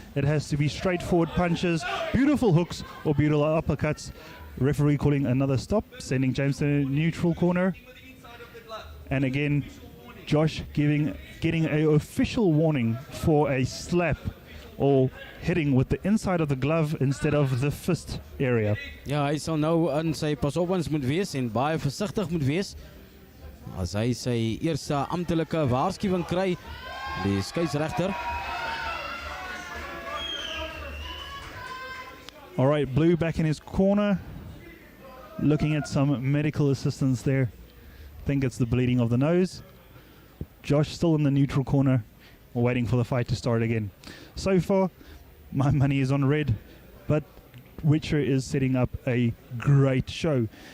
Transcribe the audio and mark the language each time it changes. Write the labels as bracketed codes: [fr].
[en] It has to be straightforward punches, beautiful hooks or beautiful uppercuts. Referee calling another stop, sending James to the neutral corner. And again, Josh getting an official warning for a slap or hitting with the inside of the glove instead of the fist area. [af] Ja, hy sal nou in sy pas-op-ons moet wees en baie versigtig moet wees. As hy sy eerste amptelike waarskuwing kry, die skeieregter. [en] All right, Blue back in his corner, looking at some medical assistance there. I think it's the bleeding of the nose. Josh still in the neutral corner, waiting for the fight to start again. So far, my money is on red, but Witcher is setting up a great show.